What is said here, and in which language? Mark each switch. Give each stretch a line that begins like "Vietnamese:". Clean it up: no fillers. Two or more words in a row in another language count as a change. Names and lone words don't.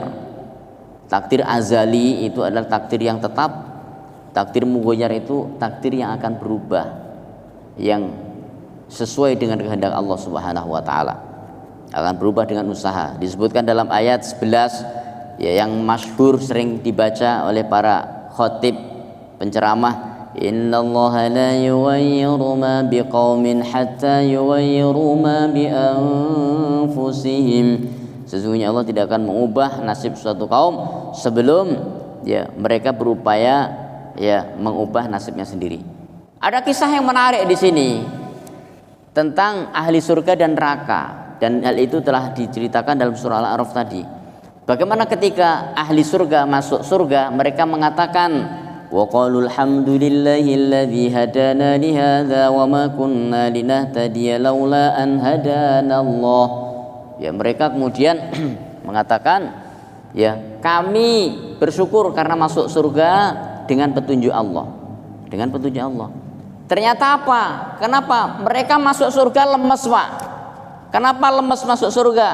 Indonesian: Takdir azali itu adalah takdir yang tetap, takdir mughayyar itu takdir yang akan berubah, yang sesuai dengan kehendak Allah
Arabic: سبحانه وتعالى,
Indonesian: akan berubah dengan usaha. Disebutkan dalam ayat 11 ya, yang masyhur sering dibaca oleh para khatib penceramah,
Arabic: إن الله لا يغير ما بقوم حتى يغيروا ما بأنفسهم.
Indonesian: Sesungguhnya Allah tidak akan mengubah nasib suatu kaum sebelum ya mereka berupaya ya mengubah nasibnya sendiri. Ada kisah yang menarik di sini tentang ahli surga dan neraka, dan hal itu telah diceritakan dalam surah Al-A'raf tadi. Bagaimana ketika ahli surga masuk surga, mereka mengatakan
Arabic: وقالوا الحمد لله الذي هدانا لهذا وما كنا لنهتدي لولا أن هدانا الله.
Indonesian: Ya, mereka kemudian mengatakan ya, kami bersyukur karena masuk surga dengan petunjuk Allah. Dengan petunjuk Allah. Ternyata apa? Kenapa mereka masuk surga lemes, Pak? Kenapa lemes masuk surga?